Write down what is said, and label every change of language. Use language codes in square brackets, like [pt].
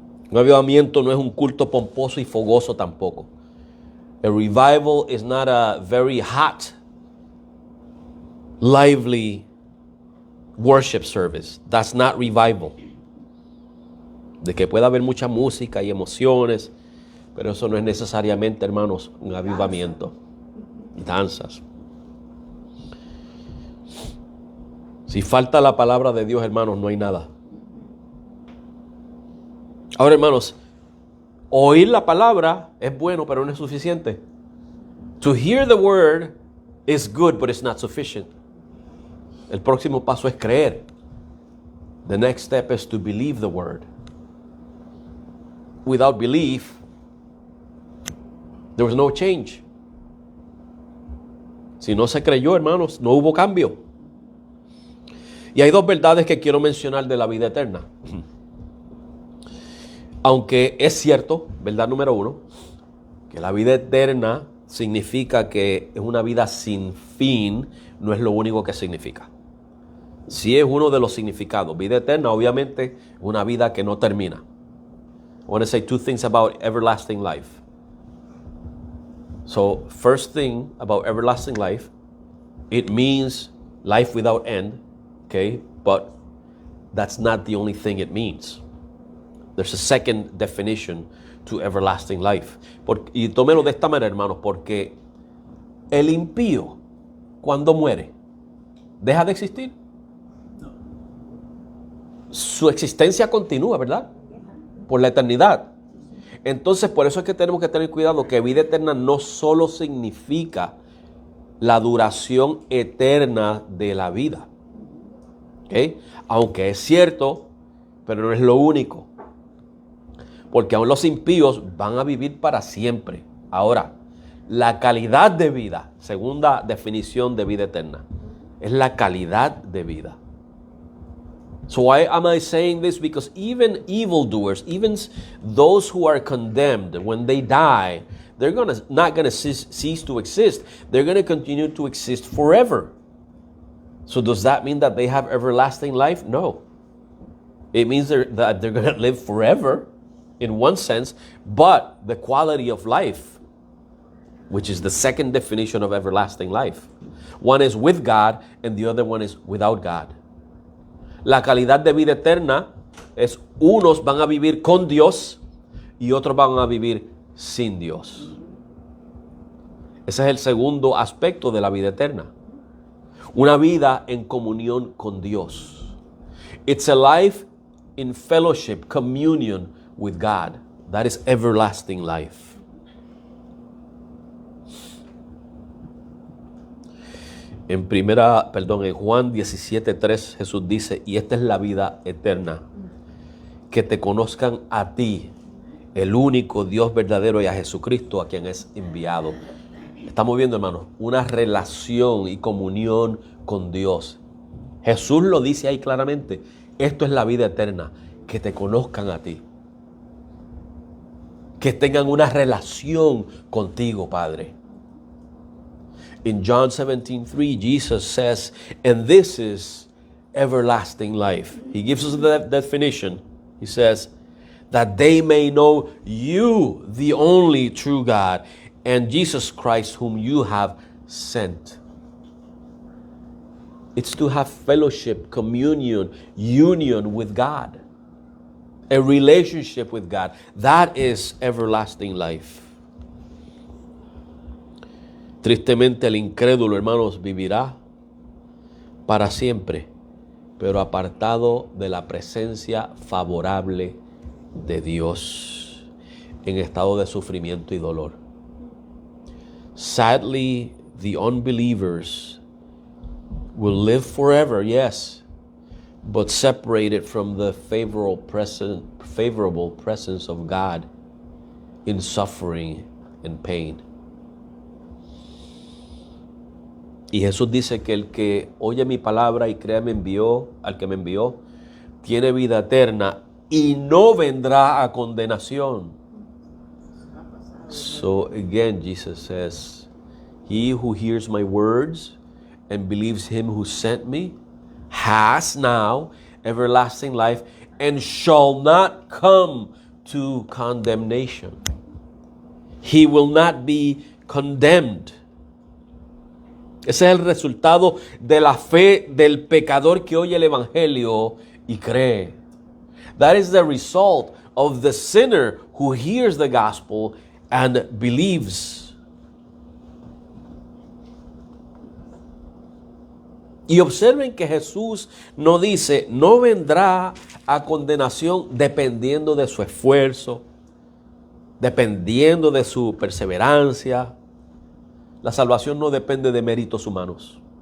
[es] Un avivamiento no es un culto pomposo y fogoso tampoco. [en] A revival is not a very hot, lively worship service. That's not revival. [es] De que pueda haber mucha música y emociones, pero eso no es necesariamente, hermanos, un avivamiento. Danzas. Si falta la palabra de Dios, hermanos, no hay nada. Ahora, hermanos, oír la palabra es bueno, pero no es suficiente. [en] To hear the word is good, but it's not sufficient. [es] El próximo paso es creer. [en] The next step is to believe the word. Without belief, there was no change. [es] Si no se creyó, hermanos, no hubo cambio. Y hay dos verdades que quiero mencionar de la vida eterna. Aunque es cierto, verdad número uno, que la vida eterna significa que es una vida sin fin, no es lo único que significa. Sí es uno de los significados. Vida eterna, obviamente, una vida que no termina. [en] I want to say two things about everlasting life. So, first thing about everlasting life, it means life without end, okay? But that's not the only thing it means. There's a second definition to everlasting life. [es] Y tómelo de esta manera, hermanos, porque el impío, cuando muere, deja de existir. Su existencia continúa, ¿verdad? Por la eternidad. Entonces, por eso es que tenemos que tener cuidado que vida eterna no solo significa la duración eterna de la vida. ¿Okay? Aunque es cierto, pero no es lo único. Porque aún los impíos van a vivir para siempre. Ahora, la calidad de vida, segunda definición de vida eterna, es la calidad de vida. [en] So why am I saying this? Because even evildoers, even those who are condemned, when they die, they're not gonna cease to exist. They're gonna continue to exist forever. So does that mean that they have everlasting life? No. It means that they're gonna live forever, in one sense, but the quality of life, which is the second definition of everlasting life. One is with God and the other one is without God. [es] La calidad de vida eterna es unos van a vivir con Dios y otros van a vivir sin Dios. Ese es el segundo aspecto de la vida eterna. Una vida en comunión con Dios. [en] It's a life in fellowship, communion with God. That is everlasting life. [es] En Juan 17:3 Jesús dice, y esta es la vida eterna, que te conozcan a ti, el único Dios verdadero, y a Jesucristo a quien es enviado. Estamos viendo, hermanos, una relación y comunión con Dios. Jesús lo dice ahí claramente, esto es la vida eterna, que te conozcan a ti, que tengan una relación contigo, Padre. [en] In John 17:3, Jesus says, and this is everlasting life. He gives us the definition. He says, that they may know you, the only true God, and Jesus Christ, whom you have sent. It's to have fellowship, communion, union with God, a relationship with God. That is everlasting life. [es] Tristemente el incrédulo, hermanos, vivirá para siempre, pero apartado de la presencia favorable de Dios, en estado de sufrimiento y dolor. [en] Sadly, the unbelievers will live forever, yes, but separated from the favorable presence of God in suffering and pain. [es] Y Jesús dice que el que oye mi palabra y cree al que me envió, tiene vida eterna y no vendrá a condenación. [en] So again, Jesus says, he who hears my words and believes him who sent me has now everlasting life and shall not come to condemnation. He will not be condemned. [es] Ese es el resultado de la fe del pecador que oye el evangelio y cree. [en] That is the result of the sinner who hears the gospel and believes. [es] Y observen que Jesús no dice, no vendrá a condenación dependiendo de su esfuerzo, dependiendo de su perseverancia. La salvación no depende de méritos humanos.